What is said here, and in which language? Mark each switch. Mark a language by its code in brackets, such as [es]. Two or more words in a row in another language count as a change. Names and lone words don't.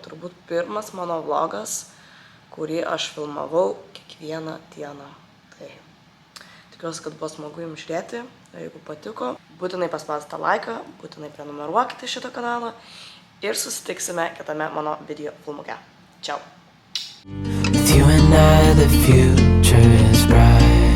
[lt] Turbūt pirmas mano vlogas, kurį aš filmavau kiekvieną dieną. Tai tikiuosi, kad buvo smagu jums žiūrėti. Jeigu patiko, būtinai paspausite laiką, būtinai prenumeruokite šitą kanalą. Ir susitiksime kitame mano video filmuke. [it] Ciao. [en] With you and I, the future is bright.